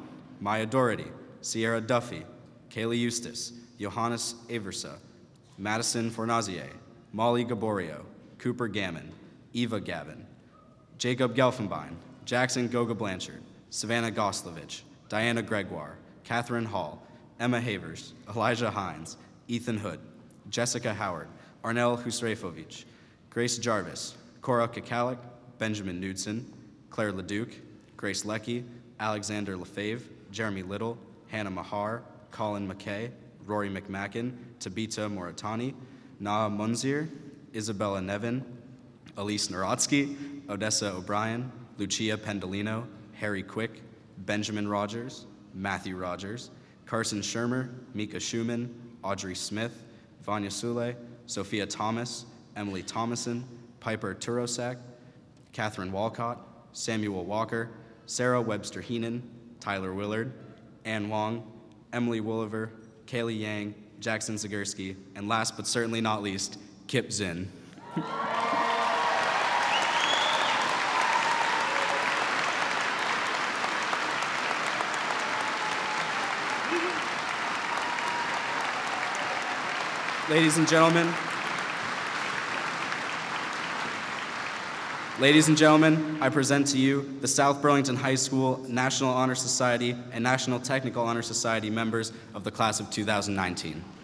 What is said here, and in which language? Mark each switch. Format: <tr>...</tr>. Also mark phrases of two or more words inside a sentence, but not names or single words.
<en>Maya Doherty, Sierra Duffy, Kaylee Eustace, Johannes Aversa, Madison Fornazier, Molly Gaborio, Cooper Gammon, Eva Gavin, Jacob Gelfenbein, Jackson Goga Blanchard, Savannah Goslovich, Diana Gregoire, Catherine Hall, Emma Havers, Elijah Hines, Ethan Hood, Jessica Howard, Arnel Husrefovich, Grace Jarvis, Cora Kakalik, Benjamin Knudsen, Claire Leduc, Grace Leckie, Alexander Lefebvre, Jeremy Little, Hannah Mahar, Colin McKay, Rory McMacken, Tabitha Moritani, Naa Munzir, Isabella Nevin, Elise Narodsky, Odessa O'Brien, Lucia Pendolino, Harry Quick, Benjamin Rogers, Matthew Rogers, Carson Shermer, Mika Schumann, Audrey Smith, Vanya Sule, Sophia Thomas, Emily Thomason, Piper Turosak, Catherine Walcott, Samuel Walker, Sarah Webster Heenan, Tyler Willard, Ann Wong, Emily Wooliver, Kaylee Yang, Jackson Zagurski, and last but certainly not least, Kip Zinn. Ladies and gentlemen, I present to you the South Burlington High School National Honor Society and National Technical Honor Society members of the class of 2019.</en>